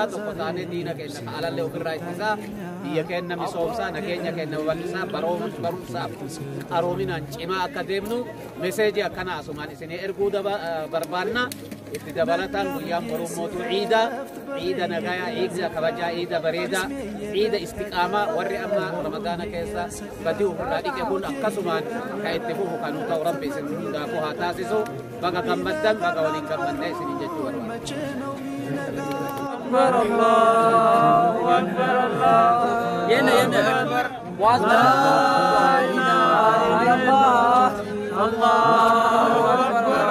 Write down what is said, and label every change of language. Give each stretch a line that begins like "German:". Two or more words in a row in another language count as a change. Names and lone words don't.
Oromo: tokko taane diina keenya ka alallee ofirraa ittisaa biyya keenya misoomsaa nageenya keenya babal'isaa barumsaaf qaroominaan cimaa akka deemnu meseejii akkana asumaan isinii erguu barbaanna itti dabalataan guyyaan mormootu ciida nagayaa ciida kabajaa ciida bareedaa ciida istiqaamaa warri amma ramadaana keessa badii ofirraa dhiqe kun akkasumaan ka itti fufu kan nu ta'u rabbi isin hundaafuu haa taasisu baga gammaddan baga waliin gammannee isinii jechuu barbaanna.
Arabic: أكبر الله أكبر الله ينا أكبر لا إله إلا الله الله أكبر